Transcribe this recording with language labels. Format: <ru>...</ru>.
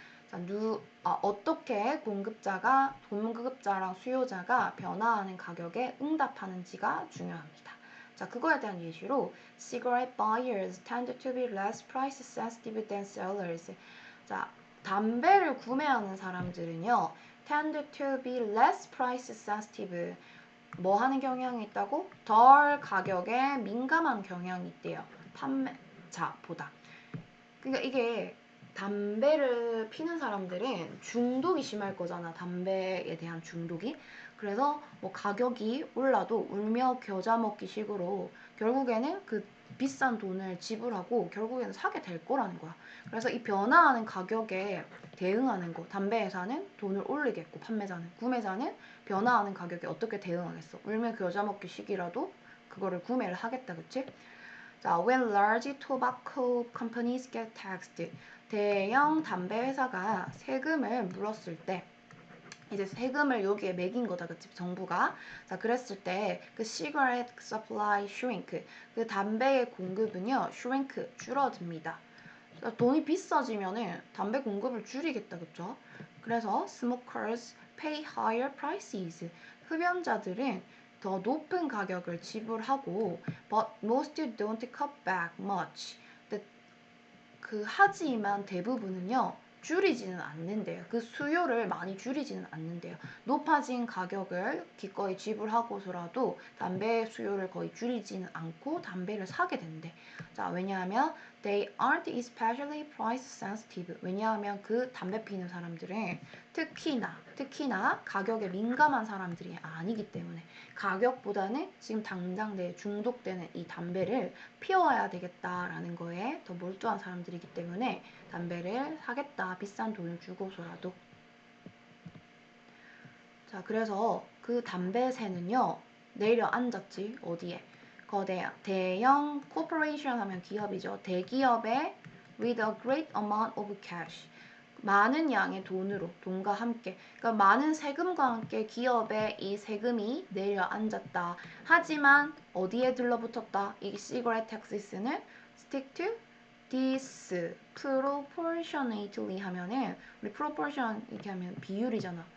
<ko>자, 어떻게 공급자랑 수요자가 변화하는 가격에 응답하는지가 중요합니다. 자, 그거에 대한 예시로</ko> <en>cigarette buyers tend to be less price sensitive than sellers.</en> <ko>자, 담배를 구매하는 사람들은요,</ko> <en>tend to be less price sensitive.</en> <ko>뭐 하는 경향이 있다고? 덜 가격에 민감한 경향이 있대요. 판매자보다. 그러니까 이게 담배를 피는 사람들은 중독이 심할 거잖아. 담배에 대한 중독이. 그래서 뭐 가격이 올라도 울며 겨자 먹기 식으로 결국에는 그 비싼 돈을 지불하고 결국에는 사게 될 거라는 거야. 그래서 이 변화하는 가격에 대응하는 거. 담배 회사는 돈을 올리겠고 구매자는 변화하는 가격에 어떻게 대응하겠어. 울며 겨자 먹기 식이라도 그거를 구매를 하겠다, 그치? 자,</ko> <en>when large tobacco companies get taxed,</en> <ko>대형 담배 회사가 세금을 물었을 때, 이제 세금을 여기에 매긴 거다, 그치? 정부가. 자, 그랬을 때, 그</ko> <en>cigarette supply shrink,</en> <ko>그 담배의 공급은요, shrink, 줄어듭니다. 자, 돈이 비싸지면은 담배 공급을 줄이겠다, 그쵸? 그래서</ko> <en>smokers pay higher prices.</en> <ko>흡연자들은 더 높은 가격을 지불하고</ko> <en>but most don't cut back much.</en> <ko>하지만 대부분은요 줄이지는 않는데요. 그 수요를 많이 줄이지는 않는데요. 높아진 가격을 기꺼이 지불하고서라도 담배 수요를 거의 줄이지는 않고 담배를 사게 된대. 자, 왜냐하면</ko> <en>they aren't especially price sensitive.</en> <ko>왜냐하면 그 담배 피는 사람들은 특히나 가격에 민감한 사람들이 아니기 때문에 가격보다는 지금 당장 내 중독되는 이 담배를 피워야 되겠다라는 거에 더 몰두한 사람들이기 때문에 담배를 사겠다. 비싼 돈을 주고서라도. 자, 그래서 그 담배새는요, 내려앉았지. 어디에? 대형 corporation 하면 기업이죠. 대기업에</ko> <en>with a great amount of cash.</en> <ko>많은 양의 돈과 함께. 그러니까 많은 세금과 함께 기업에 이 세금이 내려앉았다. 하지만 어디에 들러붙었다? 이 cigarette taxes는</ko> <en>stick to this proportionately</en> <ko>하면은 우리 proportion 이렇게 하면 비율이잖아.</ko>